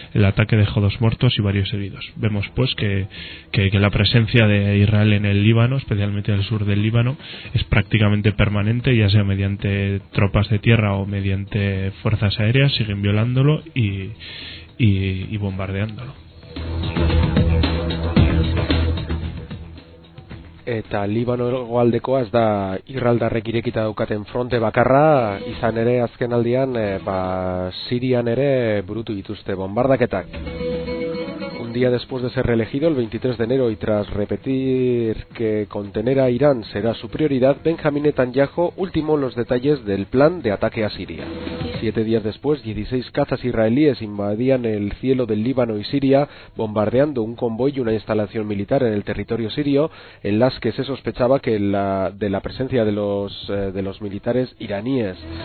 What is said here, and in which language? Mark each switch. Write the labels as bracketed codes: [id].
[es] El ataque dejó 2 muertos y varios heridos. Vemos pues que la presencia de Israel en el Líbano, especialmente en el sur del Líbano, es prácticamente permanente, ya sea mediante tropas de tierra o mediante fuerzas aéreas, siguen violándolo y bombardeándolo. [eu] Eta Libano egoaldekoa ez da irraldarrek irekita daukaten fronte bakarra, izan ere azkenaldian Sirian ere burutu dituzte bombardaketak. [es] Un día después de ser reelegido el 23 de enero y tras repetir que contener a Irán será su prioridad, Benjamin Netanyahu ultimó los detalles del plan de ataque a Siria. 7 días después, 16 cazas israelíes invadían el cielo del Líbano y Siria, bombardeando un convoy y una instalación militar en el territorio sirio, en las que se sospechaba que la presencia de los militares iraníes.